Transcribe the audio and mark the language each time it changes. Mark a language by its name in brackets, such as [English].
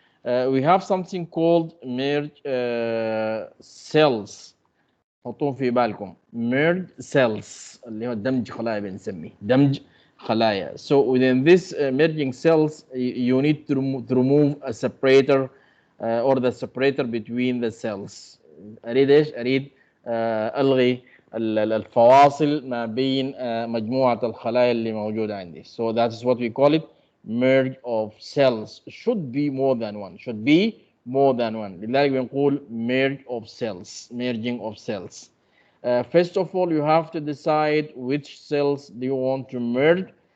[English] We have something called merge cells. [Arabic] حطوه في بالكم merge cells اللي هو دمج خلايا بنسميه دمج خلايا. [English] So within this merging cells you need to remove a separator or the separator between the cells. [Arabic] أريد إيش؟ أريد ألغي الفواصل ما بين مجموعة الخلايا اللي موجودة عندي. [English] So that is what we call it merge of cells. Should be more than one. Should be more than one. [Arabic] لذلك بنقول [English] merge of cells, merging of cells. First of all, you have to decide which cells do you want to merge.